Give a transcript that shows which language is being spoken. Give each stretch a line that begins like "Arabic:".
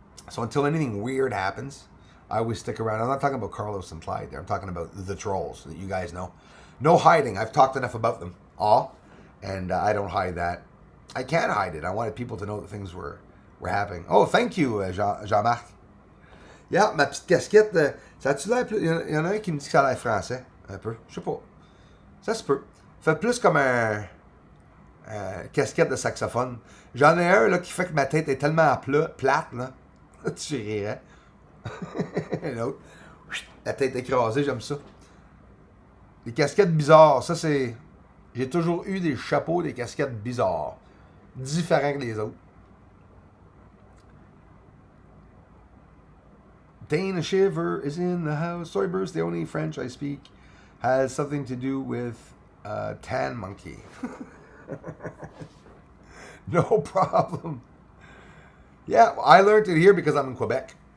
English: So until anything weird happens, I always stick around. I'm not talking about Carlos and Clyde there. I'm talking about the trolls that you guys know. No hiding. I've talked enough about them all, and I don't hide that. I can't hide it. I wanted people to know that things were happening. Oh, thank you, Jean-Marc.
French: Yeah, ma petite casquette, ça a-tu l'air plus... Il y en a un qui me dit que ça a l'air français, un peu. Je sais pas. Ça se peut. Fait plus comme un casquette de saxophone. J'en ai un là, qui fait que ma tête est tellement plate, là. Tu rirais. Un autre. La tête écrasée, j'aime ça. Les casquettes bizarres, ça c'est... J'ai toujours eu des chapeaux, des casquettes bizarres. Différents que les autres.
English: Dana Shiver is in the house. Sorry, Bruce, the only French I speak has something to do with tan monkey. No problem. Yeah, I learned it here because I'm in Quebec.